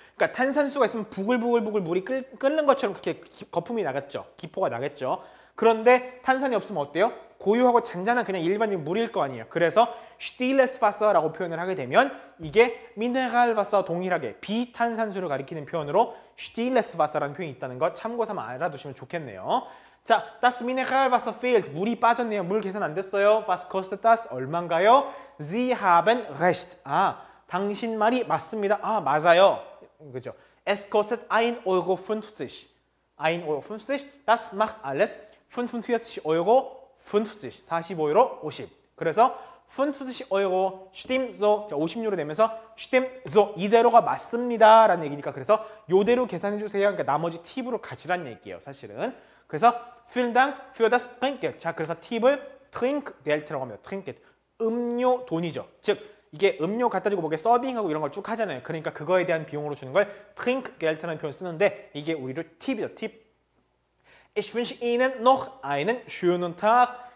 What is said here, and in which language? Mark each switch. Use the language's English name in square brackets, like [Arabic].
[Korean] 그러니까 탄산수가 있으면 부글부글 물이 끓는 것처럼 그렇게 거품이 나겠죠. 기포가 나겠죠. 그런데 탄산이 없으면 어때요? 고요하고 잔잔한 그냥 일반적인 물일 거 아니에요. 그래서 Stilles Wasser라고 표현을 하게 되면 이게 Mineralwasser 동일하게 비탄산수를 가리키는 표현으로 Stilles Wasser라는 표현이 있다는 거 참고 삼아 알아두시면 좋겠네요. [German] 자, das Mineralwasser fehlt. [Korean] 물이 빠졌네요. 물 계산 안 됐어요. [German] Was kostet das? [Korean] 얼마인가요? [German] Sie haben recht. [Korean] 당신 말이 맞습니다. 맞아요. 그죠? [German] Es kostet 1,50 €. 1,50 €. Das macht alles 45 Euro 50. [Korean] 45유로 50. [German] 그래서 50 Euro stimmt so. [Korean] 자, 50유로 내면서 [German] stimmt so. [Korean] 이대로가 맞습니다. 라는 얘기니까 그래서 요대로 계산해 주세요. 그러니까 나머지 팁으로 가지란 얘기예요. 사실은. 그래서 [German] vielen Dank für das Trinkgeld. [Korean] 자, 그래서 팁을 Trinkgeld라고 합니다. Trinkgeld. 음료 돈이죠. 즉 이게 음료 갖다 주고 뭐게 서빙하고 이런 걸 쭉 하잖아요. 그러니까 그거에 대한 비용으로 주는 걸 Trinkgeld라는 표현을 쓰는데 이게 우리로 팁이죠. 팁. [German] Ich wünsche Ihnen noch einen schönen Tag.